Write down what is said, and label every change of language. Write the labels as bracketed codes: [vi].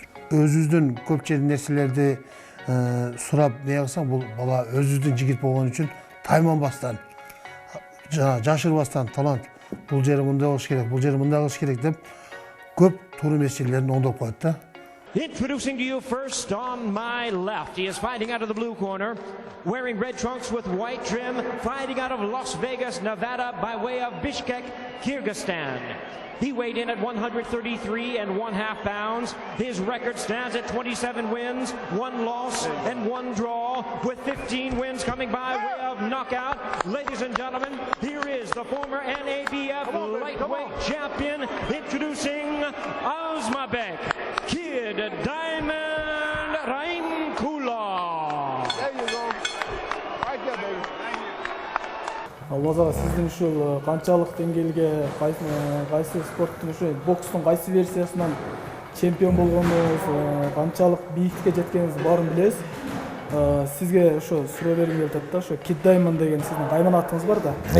[ky] өзүбүздүн көпчө нерселерди сурап не кылсаң, бул бала өзүбүздүн жигит болгон үчүн тайманбастан, жашырбастан талант, бул жери мындай болуш керек, бул жери мындай кылыш керек деп көп туура меселерин оңдоп коет да. [en] Introducing to you first on my left, he is fighting out of the blue corner, wearing red trunks with white trim, fighting out of Las Vegas, Nevada, by way of Bishkek, Kyrgyzstan. He weighed in at 133 1/2 pounds. His record stands at 27 wins, 1 loss, and 1 draw, with 15 wins coming by way of knockout. Ladies and gentlemen, here is the former NABF lightweight champion, introducing Azmabek Kid Diamond Rainkula. There you go. Right there, baby. [ky] Алмаз ага, сиздин ушул канчалык деңгээлге кайсы спорттун ушу бокстун кайсы версиясынан чемпион болгонуңуз, канчалык бийиктикке жеткениңизди баарын билебиз. Сизге ошо суроо бергим келип атат да, ошо Kid Diamond деген сиздин кайман атыңыз бар да.